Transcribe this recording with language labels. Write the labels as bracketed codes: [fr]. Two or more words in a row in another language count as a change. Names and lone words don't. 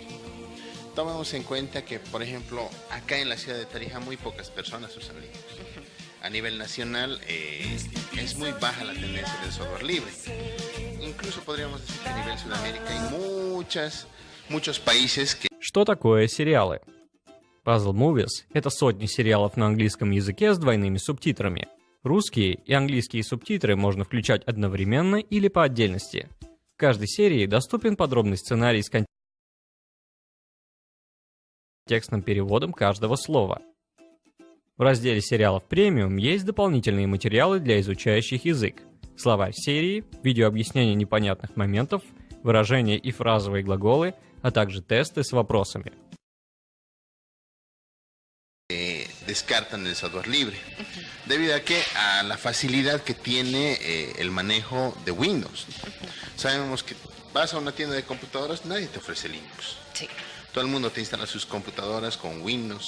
[es] Tomemos en cuenta que, por ejemplo, acá en la ciudad de Tarija muy pocas personas usan Linux. A nivel nacional es muy baja la tendencia del software libre. Incluso podríamos decir que a nivel Sudamérica hay muchos países que... [ru] Что такое сериалы? Puzzle Movies – это сотни сериалов на английском языке с двойными субтитрами. Русские и английские субтитры можно включать одновременно или по отдельности. В каждой серии доступен подробный сценарий с контекстным переводом каждого слова. В разделе сериалов премиум есть дополнительные материалы для изучающих язык, словарь серии, видеообъяснение непонятных моментов, выражения и фразовые глаголы, а также тесты с вопросами. [es] Descartan el software libre, debido a la facilidad que tiene el manejo de Windows. Sabemos que vas a una tienda de computadoras, nadie te ofrece Linux. Sí. Todo el mundo te instala sus computadoras con Windows.